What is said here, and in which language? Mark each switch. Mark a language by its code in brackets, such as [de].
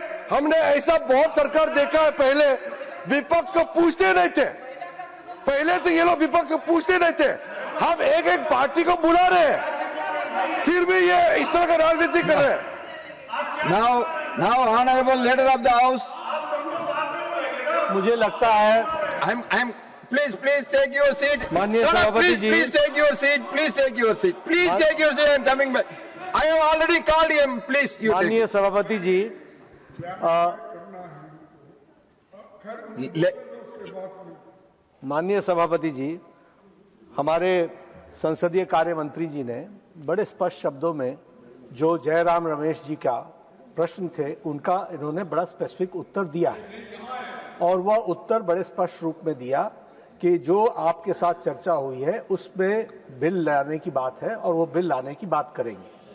[hi] हमने ऐसा बहुत सरकार देखा है, पहले विपक्ष को पूछते नहीं थे, पहले तो ये लोग विपक्ष को पूछते नहीं थे, हम एक एक पार्टी को बुला रहे हैं, फिर भी ये इस तरह का राजनीति कर रहे हैं। [en] Now honorable leader of the house, [hi] मुझे लगता है [en] I'm please take your seat. [hi] माननीय सभापति जी, [en] please take your seat. Please take your seat. Please take your seat. I'm coming back. I have already called him. Please, you take. [hi] माननीय सभापति जी, माननीय सभापति जी, हमारे संसदीय कार्य मंत्री जी ने बड़े स्पष्ट शब्दों में जो जयराम रमेश जी का प्रश्न थे उनका इन्होंने बड़ा स्पेसिफिक उत्तर दिया है, और वह उत्तर बड़े स्पष्ट रूप में दिया कि जो आपके साथ चर्चा हुई है उसमें बिल लाने की बात है और वो बिल लाने की बात करेंगे।